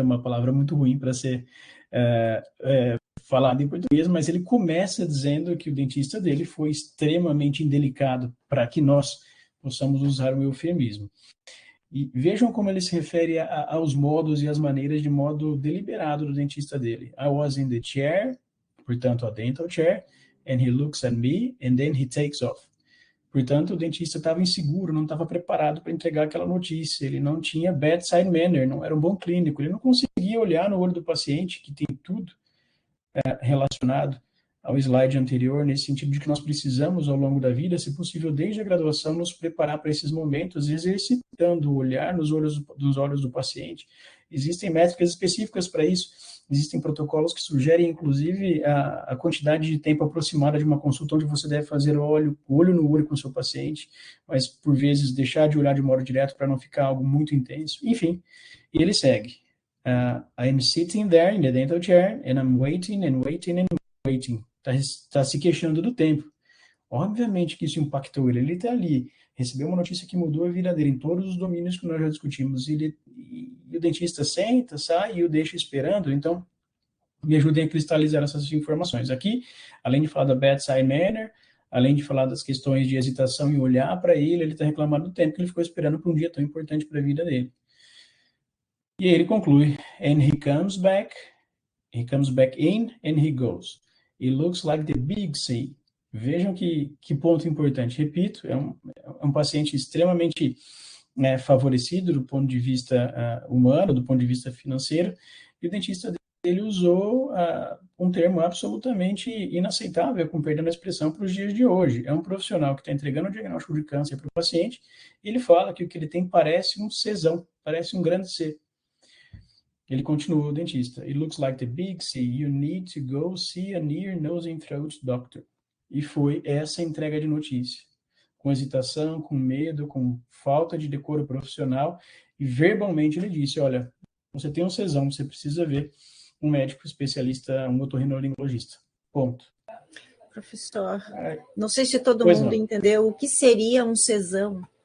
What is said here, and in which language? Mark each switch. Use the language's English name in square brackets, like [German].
[Portuguese] É uma palavra muito ruim para ser falada em português, mas ele começa dizendo que o dentista dele foi extremamente indelicado, para que nós possamos usar o eufemismo. E vejam como ele se refere aos modos e às maneiras de modo deliberado do dentista dele. [English] I was in the chair, portanto, a dental chair, and he looks at me, and then he takes off. [Portuguese] Portanto, o dentista estava inseguro, não estava preparado para entregar aquela notícia, ele não tinha bedside manner, não era um bom clínico, ele não conseguia olhar no olho do paciente, que tem tudo relacionado ao slide anterior, nesse sentido de que nós precisamos, ao longo da vida, se possível, desde a graduação, nos preparar para esses momentos, exercitando o olhar nos olhos do paciente. Existem métricas específicas para isso, existem protocolos que sugerem, inclusive, a quantidade de tempo aproximada de uma consulta onde você deve fazer olho no olho com o seu paciente, mas, por vezes, deixar de olhar de modo direto para não ficar algo muito intenso. Enfim, e ele segue. [English] I'm sitting there in the dental chair and I'm waiting and waiting and waiting. [Portuguese] Tá se queixando do tempo. Obviamente que isso impactou ele. Ele está ali, recebeu uma notícia que mudou a vida dele em todos os domínios que nós já discutimos. E o dentista senta, sai e o deixa esperando. Então, me ajudem a cristalizar essas informações. Aqui, além de falar da bedside manner, além de falar das questões de hesitação e olhar para ele está reclamando do tempo que ele ficou esperando para um dia tão importante para a vida dele. E aí ele conclui, [English] and he comes back in and he goes. It looks like the big C. [Portuguese] Vejam que ponto importante. Repito, é um paciente extremamente favorecido do ponto de vista humano, do ponto de vista financeiro, e o dentista dele usou um termo absolutamente inaceitável, com perdão da expressão, para os dias de hoje. É um profissional que está entregando o diagnóstico de câncer para o paciente, e ele fala que o que ele tem parece um Czão, parece um grande C. Ele continuou, o dentista. [English] It looks like the big C. You need to go see an ear, nose and throat doctor. [Portuguese] E foi essa entrega de notícia. Com hesitação, com medo, com falta de decoro profissional. E verbalmente ele disse, olha, você tem um Czão, você precisa ver um médico especialista, um otorrinolaringologista. Ponto. Professor, não sei se todo mundo entendeu o que seria um Czão.